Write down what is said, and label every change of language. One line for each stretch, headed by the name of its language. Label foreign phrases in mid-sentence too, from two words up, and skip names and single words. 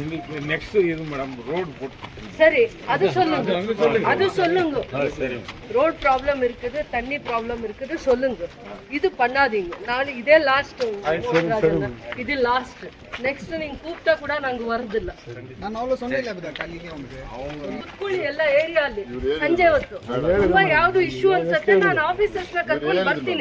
Tamil: சரி, அது சொல்லுங்க.
English: road problem
Tamil: இருக்குது, தண்ணி ப்ராப்ளம் இருக்குது, சொல்லுங்க. இது பண்ணாதீங்க. நாளை இதே லாஸ்ட், இது லாஸ்ட். நெக்ஸ்ட் நீங்க கூப்பிட்டா கூட நாங்க வரதில்ல.
Kannada: ಎಲ್ಲ ಏರಿಯಾಲಿ ಸಂಜೆ ಹೊತ್ತು ತುಂಬಾ ಯಾವ್ದು ಇಶ್ಯೂ ಅನ್ಸುತ್ತೆ, ನಾನು ಆಫೀಸರ್ಸ್ ನ ಕರ್ಕೊಂಡು ಬರ್ತೀನಿ.